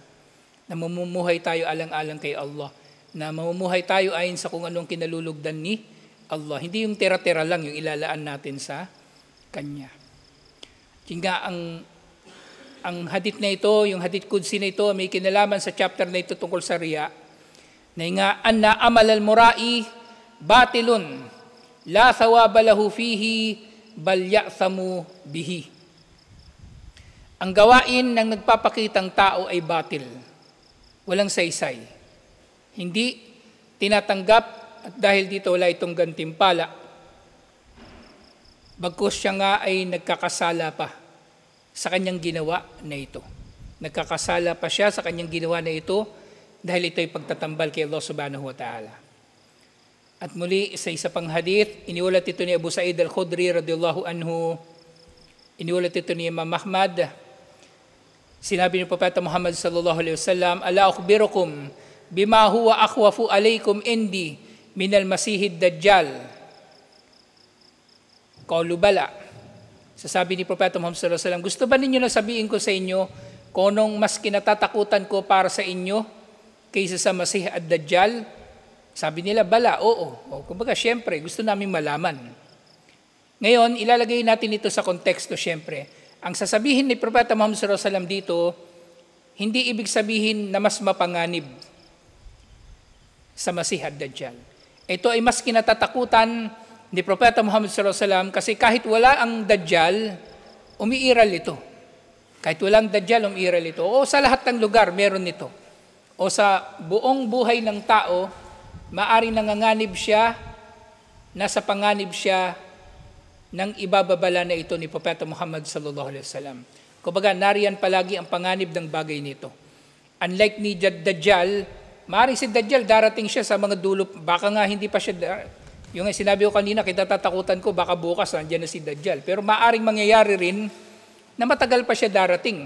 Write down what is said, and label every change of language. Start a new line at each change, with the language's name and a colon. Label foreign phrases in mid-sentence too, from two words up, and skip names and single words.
Filipino: Na mamumuhay tayo alang-alang kay Allah. Na mamumuhay tayo ayon sa kung anong kinalulugdan ni Allah. Hindi yung tira-tira lang yung ilalaan natin sa Kanya. Kaya ang hadith na ito, yung hadith Qudsi na ito, may kinalaman sa chapter na ito tungkol sa riya, na nga,
Arabic: أن عمل المرائي باطل، لا ثواب له فيه، بل يأثم به.
Filipino: Ang gawain ng nagpapakitang tao ay batil. Walang saysay. Hindi tinatanggap at dahil dito wala itong gantimpala. Bagkus siya nga ay nagkakasala pa sa kanyang ginawa na ito. Nagkakasala pa siya sa kanyang ginawa na ito dahil ito ay pagtatambal kay
Arabic: الله سبحانه وتعالى.
Filipino: At muli sa isa pang hadith, iniulat ito ni Abu Sa'id al-Khudri
Arabic: رضي الله عنه,
Filipino: iniulat ito ni Imam Ahmad. Sinabi ni Propeta
Arabic: Muhammad صلى الله عليه وسلم, ألا أخبركم بما هو أخوف عليكم عندي من المسيح الدجال. قالوا بلى.
Filipino: Sasabi ni Propeta Muhammad
Arabic: صلى الله عليه وسلم,
Filipino: gusto ba ninyo na sabihin ko sa inyo kung anong mas kinatatakutan ko para sa inyo kaysa sa Masih ad-Dajjal? Sabi nila, bala, oo. Kumbaga, syempre, gusto namin malaman. Ngayon, ilalagay natin ito sa konteksto, syempre. Ang sasabihin ni Propeta Muhammad
Arabic: صلى الله عليه وسلم
Filipino: dito, hindi ibig sabihin na mas mapanganib sa Masih ad-Dajjal. Ito ay mas kinatatakutan ni Propeta Muhammad
Arabic: صلى الله عليه وسلم
Filipino: kasi kahit wala ang Dajjal, umiiral ito. Kahit walang Dajjal, umiiral ito. O sa lahat ng lugar, meron nito. O sa buong buhay ng tao, maaring nanganganib siya, nasa panganib siya ng ibababala na ito ni Propeta Muhammad
Arabic: صلى الله عليه وسلم.
Filipino: Kumbaga, nariyan palagi ang panganib ng bagay nito. Unlike ni Dajjal, maaring si Dajjal, darating siya sa mga dulo, baka nga hindi pa siya, yung sinabi ko kanina, kitatakutan ko, baka bukas, nandiyan na si Dajjal. Pero maaring mangyayari rin, na matagal pa siya darating.